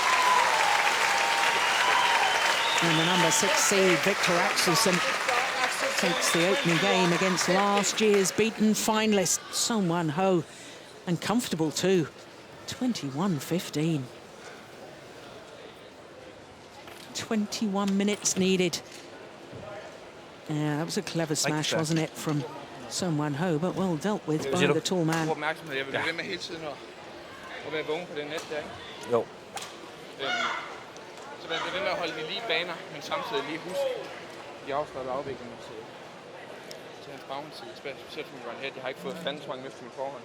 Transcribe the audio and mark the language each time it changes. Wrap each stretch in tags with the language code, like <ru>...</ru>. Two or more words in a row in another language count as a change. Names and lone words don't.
<en>And the number 6 seed, Viktor Axelsen, takes the opening game against last year's beaten finalist, Son Wan Ho. And comfortable too, 21-15. 21 minutes needed. Yeah, that was a clever smash, wasn't it, from Son Wan Ho, but well dealt with by the tall man.</en> <da>Opmærksomhed. Jeg vil blive ved med hele tiden at være vågen på det net der, ikke? Jo. Så man bliver ved med at holde de lige baner, men samtidig lige huske de afslappede afviklinger til hans baghåndsside. Specielt som Wan Ho, de har ikke fået fandens mange løft i forhånd.</da>